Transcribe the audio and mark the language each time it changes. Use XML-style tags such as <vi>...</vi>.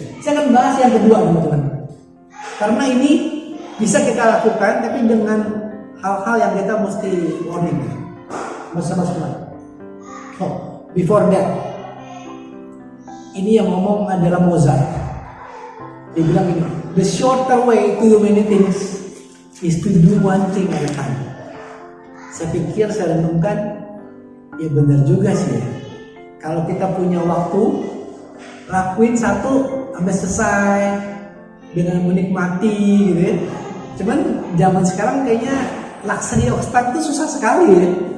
<id>Saya akan bahas yang kedua teman-teman. Karena ini bisa kita lakukan tapi dengan hal-hal yang kita mesti warning bersama-sama.</id> <en>Oh, before that,</en> <id>ini yang ngomong adalah Mozart. Dia bilang ini,</id> <en>the shorter way to do many things is to do one thing at a time.</en> <id>Saya pikir, saya renungkan, ya benar juga sih ya. Kalau kita punya waktu, lakuin satu sampai selesai dengan menikmati gitu ya. Cuman zaman sekarang kayaknya</id> <en>luxury of time</en> <id>itu susah sekali ya.</id>